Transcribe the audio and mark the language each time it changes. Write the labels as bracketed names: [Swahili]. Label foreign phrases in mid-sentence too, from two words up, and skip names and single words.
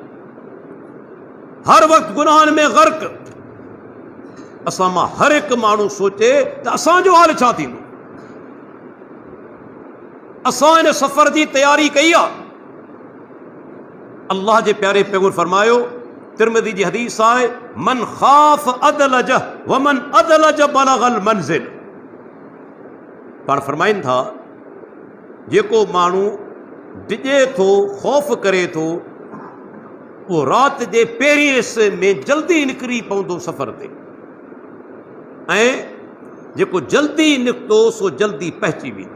[Sindhi] हर वक़्तु गुनाहनि में ग़र्क़। असां मां हर हिकु माण्हू सोचे त असांजो हाल छा थींदो। असां इन सफ़र जी तयारी कई आहे। अल्लाह जे प्यारे पैगंबर फरमायो, तिरमिज़ी जी हदीस आहे, [Arabic] من خاف أدلج ومن أدلج بلغ المنزل. [Sindhi] पाण फरमाइनि था, जेको माण्हू डिॼे थो, ख़ौफ़ करे थो, उहो राति जे पहिरीं हिसे में जल्दी निकिरी पवंदो सफ़र ते, ऐं जेको जल्दी निकितो सो जल्दी पहुची वेंदो।